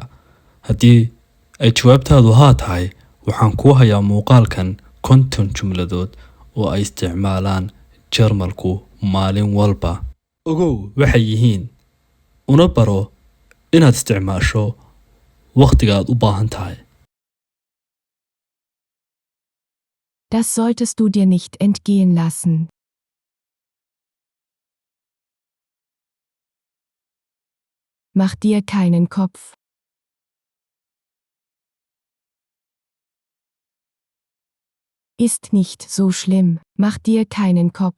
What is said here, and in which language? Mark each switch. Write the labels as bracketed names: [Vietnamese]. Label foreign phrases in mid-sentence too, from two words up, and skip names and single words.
[Somali] Haddii ay jawaabtaadu haa tahay, waxaan kuu hayaa muuqaalkan 50 jumladood oo ay isticmaalaan Jarmalku maalin walba. Ogow waxay yihiin, una baro inaad isticmaasho wakhtiga aad u baahan tahay. [German] Das solltest du dir nicht entgehen lassen. Mach dir keinen Kopf. Ist nicht so schlimm, mach dir keinen Kopf.